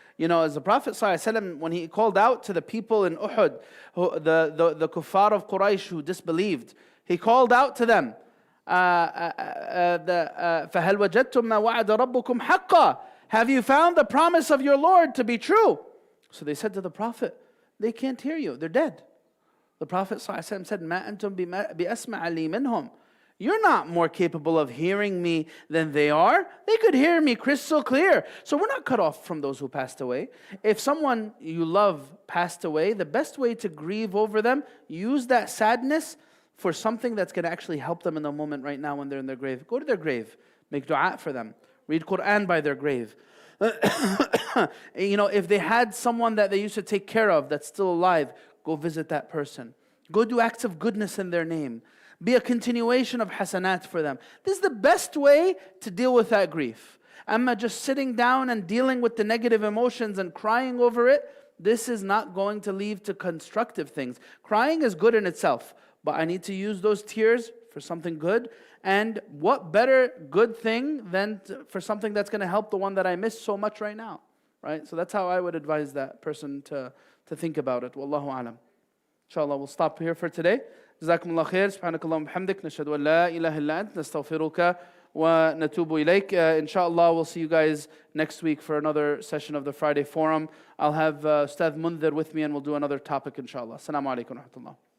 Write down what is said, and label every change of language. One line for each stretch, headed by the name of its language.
English: You know, as the Prophet ﷺ, when he called out to the people in Uhud, the kuffar of Quraysh who disbelieved, he called out to them,
Arabic: فَهَلْ وَجَدْتُمْ مَا وَعَدَ رَبُّكُمْ حَقًّا?
English: Have you found the promise of your Lord to be true? So they said to the Prophet, they can't hear you, they're dead. The Prophet ﷺ said,
Arabic: مَا أَنْتُمْ بِأَسْمَعَ لِي مِنْهُمْ.
English: You're not more capable of hearing me than they are. They could hear me crystal clear. So we're not cut off from those who passed away. If someone you love passed away, the best way to grieve over them, use that sadness for something that's going to actually help them in the moment right now when they're in their grave. Go to their grave. Make dua for them. Read Quran by their grave. You know, if they had someone that they used to take care of that's still alive, go visit that person. Go do acts of goodness in their name. Be a continuation of hasanat for them. This is the best way to deal with that grief. Amma just sitting down and dealing with the negative emotions and crying over it, this is not going to lead to constructive things. Crying is good in itself, but I need to use those tears for something good. And what better good thing than for something that's going to help the one that I miss so much right now, right? So that's how I would advise that person to think about it. Wallahu alam. Inshallah, we'll stop here for today.
Arabic: جزاكم الله خير سبحانك اللهم وبحمدك نشهد أن لا إله إلا أنت نستغفرك ونتوب إليك.
English: Inshallah, we'll see you guys next week for another session of the Friday Forum. I'll have Ustadh Mundhir with me and we'll do another topic inshallah. Assalamu alaikum wa rahmatullah.